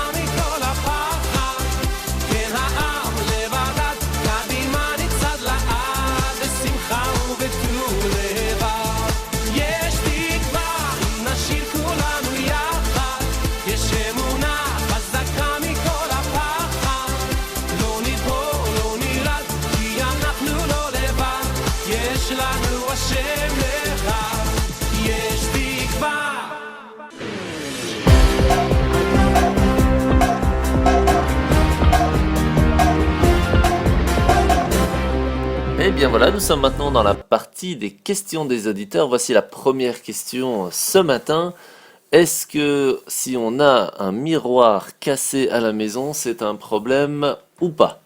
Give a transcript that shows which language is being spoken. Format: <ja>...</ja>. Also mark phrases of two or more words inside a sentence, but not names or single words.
<he>מכל הפחד כן העם לבדד קדימה נצעד לעד בשמחה ובטוב לבד יש תקווה אם נשאיר כולנו יחד יש אמונה חזקה מכל הפחד לא ניפול, לא נרד כי אנחנו לא לבד יש לנו השם אחד יש תקווה</he> <fr>Et bien voilà, nous sommes maintenant dans la partie des questions des auditeurs. Voici la première question ce matin. Est-ce que si on a un miroir cassé à la maison, c'est un problème ou pas ?</fr>